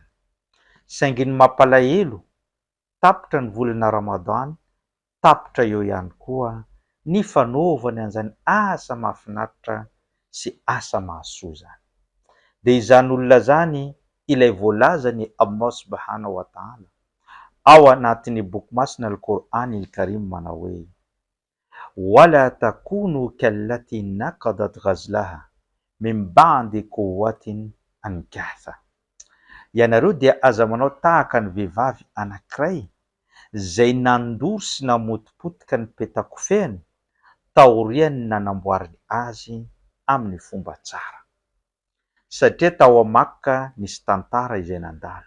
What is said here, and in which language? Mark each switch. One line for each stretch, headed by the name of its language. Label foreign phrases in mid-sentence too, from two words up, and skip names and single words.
Malagasy: Saingy ny mampalahelo, tapitra ny volana Ramadan, tapitra eo ihany koa ny fanaovany an'izany asa mahafinaritra sy asa mahasoa zany. De izany olona zany ilay voalaza ny Allah
Arabic: سبحانه وتعالى
Malagasy: ao anatin'ny boky masina Al-Qur'an Al-Karim manao hoe
Arabic: ولا تكونوا كالتي نقضت غزلها من بعد قوة أنكاثا.
Malagasy: Ianareo dia aza manao tahaka ny vehivavy anankiray zay nandory sy namotipotika ny petakofehany taoriany nanamboariny azy amin'ny fomba tsara. Satria tao Makka nisy tantara izay nandalo.